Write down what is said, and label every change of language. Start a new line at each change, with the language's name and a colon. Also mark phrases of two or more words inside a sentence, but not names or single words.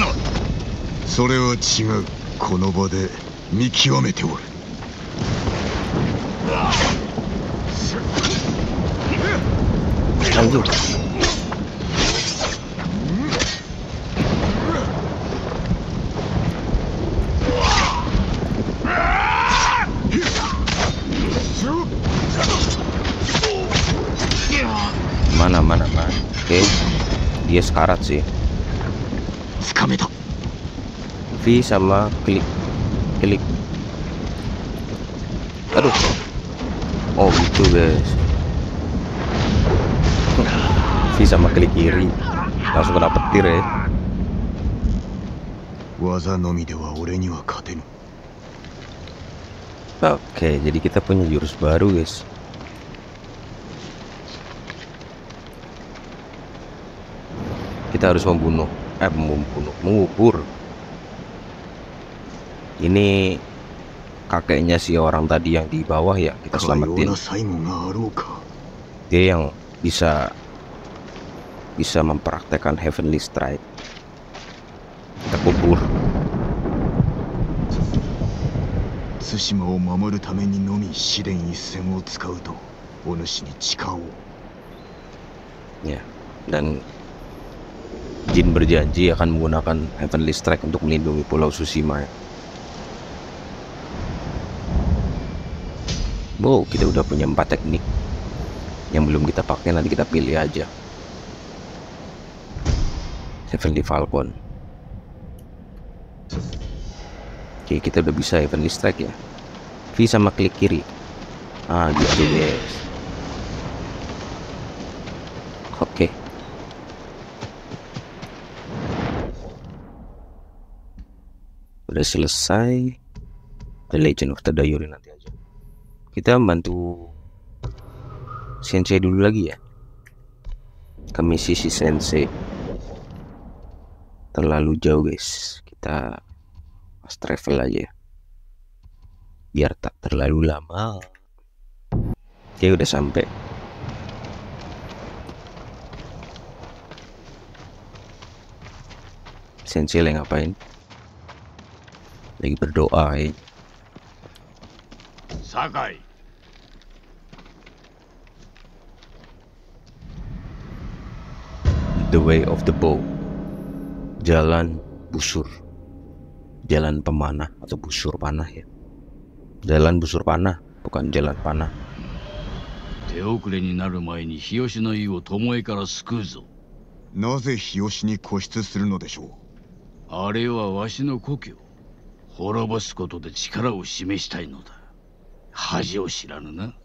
Japanese: それは違う。この場で見極めておる。
Indonesian: Lanjut. Mana. Oke, dia sekarat sih.
Japanese: つかめた。
Indonesian: V sama klik. Aduh. Oh gitu guys. V sama klik kiri langsung kena petir ya.
Japanese: 技のみでは俺には勝てぬ。
Indonesian: Oke, jadi kita punya jurus baru guys. Kita harus mengubur. Ini kakeknya si orang tadi yang di bawah ya, kita selamatin. Dia yang bisa mempraktekkan Heavenly Strike. Kita kubur.
Japanese: 対馬を守るためにのみ試練一戦を使うとお主に誓おう。
Indonesian: Ya, dan Jin berjanji akan menggunakan Heavenly Strike untuk melindungi Pulau Tsushima ya. Wow, kita udah punya 4 teknik. Yang belum kita pakai nanti kita pilih aja. Heavenly Falcon. Oke, kita udah bisa Heavenly Strike ya. V sama klik kiri. Ah, gitu guys. Oke. Udah selesai. The Legend of Tadayori nanti aja. Kita bantu Sensei dulu lagi ya. Ke misi si Sensei. Terlalu jauh guys. Kita
English: fast travel
Indonesian: aja ya, biar tak terlalu lama. Oke, udah sampai. Sensei lagi ngapain? Lagi berdoa ya. Sakai.
English: The way of the bow.
Indonesian: Jalan busur. Jalan pemanah atau busur panah ya. Jalan busur panah, bukan jalan panah.
Japanese: 手遅れになる前に日吉の湯を巴から救うぞ。なぜ日吉に固執するのでしょう。あれはわしの故郷。滅ぼすことで力を示したいのだ。恥を知らぬな。